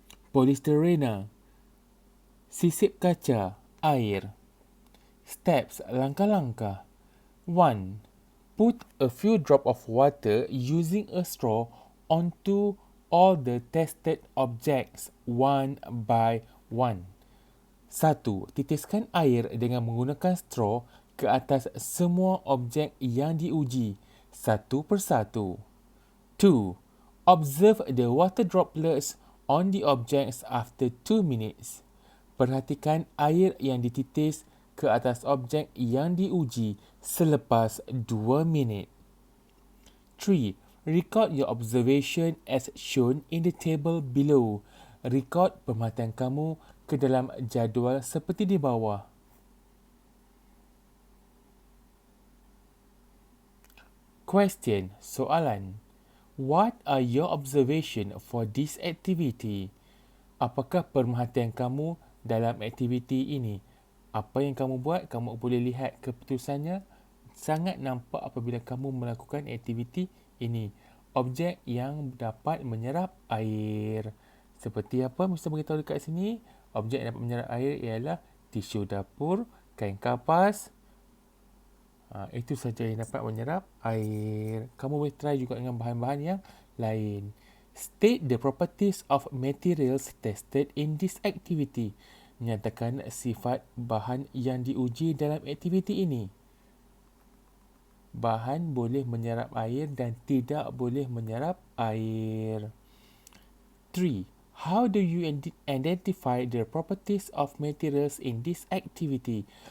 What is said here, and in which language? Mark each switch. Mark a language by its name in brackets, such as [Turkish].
[Malay] Polystyrene, sisip kaca, air. Steps, langkah-langkah. 1. [English] Put a few drop of water using a straw onto all the tested objects one by one. 1. [Malay] Titiskan air dengan menggunakan straw ke atas semua objek yang diuji, satu persatu. 2. [English] Observe the water droplets on the objects after 2 minutes. [Malay] Perhatikan air yang dititis ke atas objek yang diuji selepas 2 minit. 3. [English] Record your observation as shown in the table below. [Malay] Rekod pemerhatian kamu ke dalam jadual seperti di bawah. [English] Question, [Malay] soalan. [English] What are your observation for this activity? [Malay] Apakah perhatian kamu dalam aktiviti ini? Apa yang kamu buat, kamu boleh lihat keputusannya sangat nampak apabila kamu melakukan aktiviti ini. Objek yang dapat menyerap air. Seperti apa Mr. beritahu dekat sini? Objek yang dapat menyerap air ialah tisu dapur, kain kapas. Itu saja yang dapat menyerap air. Kamu boleh try juga dengan bahan-bahan yang lain. [English] State the properties of materials tested in this activity. [Malay] Nyatakan sifat bahan yang diuji dalam aktiviti ini. Bahan boleh menyerap air dan tidak boleh menyerap air. 3. [English] How do you identify the properties of materials in this activity?